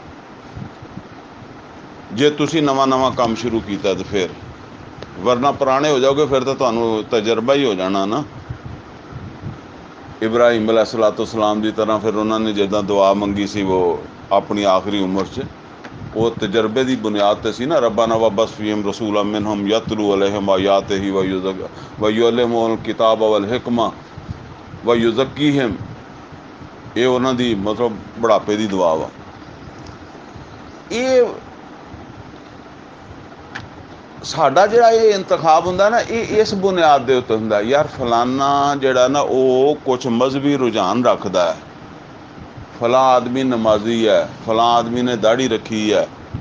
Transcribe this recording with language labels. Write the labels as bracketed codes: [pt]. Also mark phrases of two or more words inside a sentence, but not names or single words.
[pa] ਜੇ ਤੁਸੀਂ ਨਵਾਂ ਕੰਮ ਸ਼ੁਰੂ ਕੀਤਾ ਤਾਂ ਫਿਰ, ਵਰਨਾ ਪੁਰਾਣੇ ਹੋ ਜਾਓਗੇ ਫਿਰ ਤਾਂ ਤੁਹਾਨੂੰ ਤਜਰਬਾ ਹੀ ਹੋ ਜਾਣਾ ਨਾ। ਇਬਰਾਹੀਮ अलैहिस्सलाम ਦੀ ਤਰ੍ਹਾਂ ਫਿਰ ਉਹਨਾਂ ਨੇ ਜਿੱਦਾਂ ਦੁਆ ਮੰਗੀ ਸੀ ਉਹ ਆਪਣੀ ਆਖਰੀ ਉਮਰ 'ਚ, ਉਹ ਤਜਰਬੇ ਦੀ ਬੁਨਿਆਦ 'ਤੇ ਸੀ ਨਾ। [ar] ربنا وابعث فيهم رسولا منهم يتلو عليهم آياته ويعلمهم الكتاب والحكمة ويزكيهم. [pa] ਇਹ ਉਹਨਾਂ ਦੀ ਮਤਲਬ ਬੁਢਾਪੇ ਦੀ ਦੁਆ ਵਾ। ਇਹ ਸਾਡਾ ਜਿਹੜਾ ਇਹ ਇੰਤਖਾਬ ਹੁੰਦਾ ਨਾ, ਇਹ ਇਸ ਬੁਨਿਆਦ ਦੇ ਉੱਤੇ ਹੁੰਦਾ, ਯਾਰ ਫਲਾਨਾ ਜਿਹੜਾ ਨਾ ਉਹ ਕੁਛ ਮਜ਼ਹਬੀ ਰੁਝਾਨ ਰੱਖਦਾ ਹੈ, ਫਲਾਂ ਆਦਮੀ ਨਮਾਜ਼ੀ ਹੈ, ਫਲਾਂ ਆਦਮੀ ਨੇ ਦਾੜੀ ਰੱਖੀ ਹੈ,